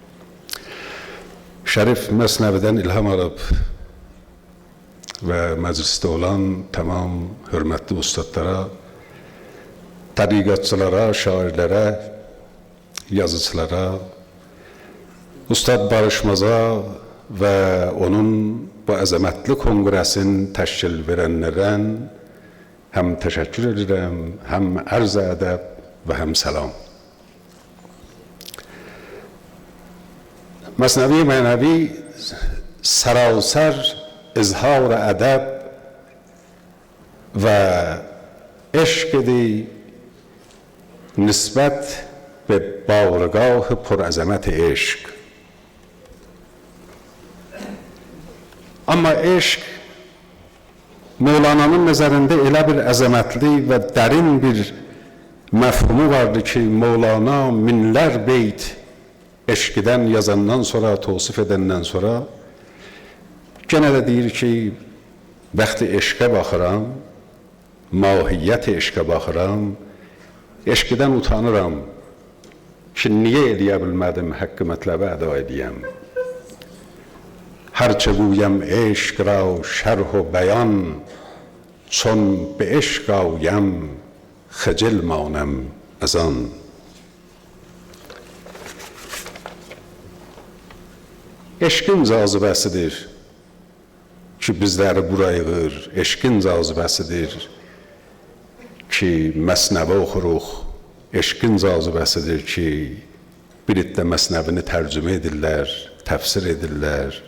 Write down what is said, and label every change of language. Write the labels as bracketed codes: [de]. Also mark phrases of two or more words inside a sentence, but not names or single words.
[az] Şərif Məsnəvidən ilham alıb və məclisdə olan tamam hörmətli ustadlara, təriqətçilərə, şairlərə, yazıçılara, Ustad Barışmaza və onun bu əzəmətli konqresin təşkil verənlərdən həm təşəkkür edirəm, həm ərz ədəb və həm salam. Məsnevi mənəvi sərasər izhar ədəb və eşq idi nisbət [fa] به بارگاه پرعظمت عشق. [az] Amma eşq Mevlana'nın nəzərində elə bir əzəmətli və dərin bir məfhumu vardı ki, Mevlana minlər beyt eşqidən yazandan sonra, tosif edəndən sonra genə də deyir ki, bəxti eşqə baxıram, mahiyyət eşqə baxıram, eşqidən utanıram ki, niyə eləyə bilmədim haqqı mətləbə əda edəyəm. [fa] هرچه گویم عشق را شرح و بیان چون به عشق آیم خجل مانم از آن. [az] Eşqin cazibəsidir ki, bizləri bura yığır. Eşqin cazibəsidir ki, məsnəvi oxuruq. Eşqin cazibəsidir ki, bir iddə məsnəvini tərcümə edirlər, təfsir edirlər.